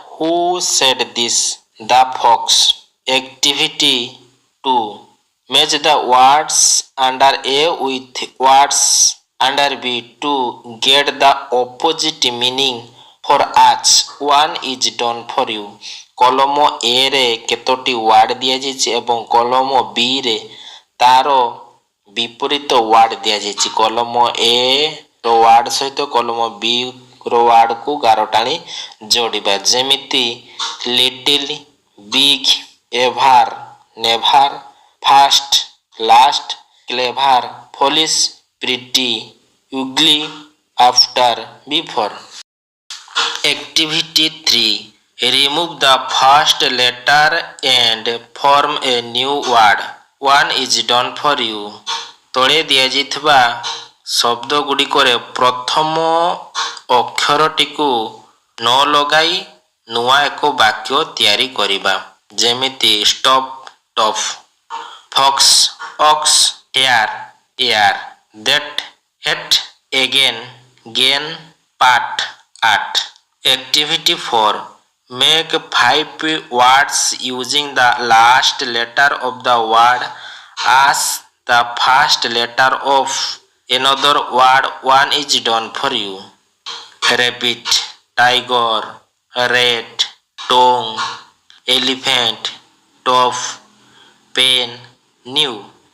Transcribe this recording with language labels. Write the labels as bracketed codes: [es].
[en] Who said this? The fox. Activity 2. Match the words under A with words under B to get the opposite meaning for each. One is done for you. [or] କଲମ A ରେ କେତୋଟି ward ଦିଆଯାଇଛି ଏବଂ କଲମ B ରେ ତାର ବିପରୀତ ward ଦିଆଯାଇଛି। କଲମ A ର ୱାର୍ଡ ସହିତ କଲମ B ର ୱାର୍ଡକୁ ଗାର ଟାଣି ଯୋଡ଼ିବା। [en] ଯେମିତି little, big, ever, never, fast, last, clever, foolish, pretty, ugly, after, before. Activity 3. Remove the first letter and form a new word. One is done for you. [or] ତଳେ ଦିଆଯାଇଥିବା ଶବ୍ଦ ଗୁଡ଼ିକରେ ପ୍ରଥମ ଅକ୍ଷରଟିକୁ ନ ଲଗାଇ ନୂଆ ଏକ ବାକ୍ୟ ତିଆରି କରିବା। [en] ଯେମିତି stop, tough, fox, ox, hair, air, that, hat, again, gain, pat, at. Activity 4. Make 5 words using the last letter of the word as the first letter of another word. One is done for you. Rabbit, tiger, rat, tongue, elephant, top, pen, new.